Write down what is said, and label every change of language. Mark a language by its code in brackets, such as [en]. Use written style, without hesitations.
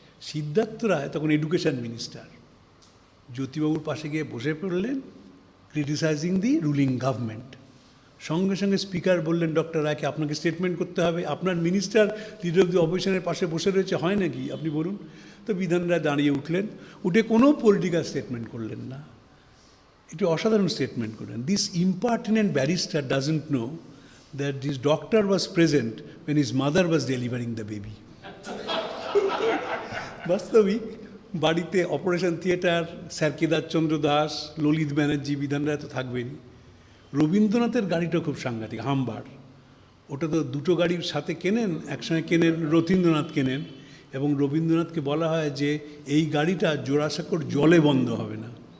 [bn] সিদ্ধার্থ রায় তখন education minister, জ্যোতিবাবুর পাশে গিয়ে বসে পড়লেন, [en] Criticizing the ruling government. [bn] সঙ্গে সঙ্গে স্পিকার বললেন ডক্টর রায়কে আপনাকে স্টেটমেন্ট করতে হবে, আপনার মিনিস্টার লিডার অফ দি অপোজিশনের পাশে বসে রয়েছে, হয় নাকি, আপনি বলুন। তো বিধান রায় দাঁড়িয়ে উঠলেন, উঠে কোনো পলিটিক্যাল স্টেটমেন্ট করলেন না, একটি অসাধারণ স্টেটমেন্ট করলেন। [en] This impertinent barrister doesn't know that this doctor was present when his mother was delivering the baby. [bn] বাস্তবিক বাড়িতে operation theatre, sir কেদারচন্দ্র Das, Lalit Banerjee, বিধান রায় তো থাকবেনই। রবীন্দ্রনাথের গাড়িটা খুব সাংঘাতিক, হাম্বার। ওটা তো দুটো গাড়ির সাথে কেনেন, একসঙ্গে কেনেন, রথীন্দ্রনাথ কেনেন, এবং রবীন্দ্রনাথকে বলা হয় যে এই গাড়িটা জোড়াসাঁকোর জলে বন্ধ হবে না।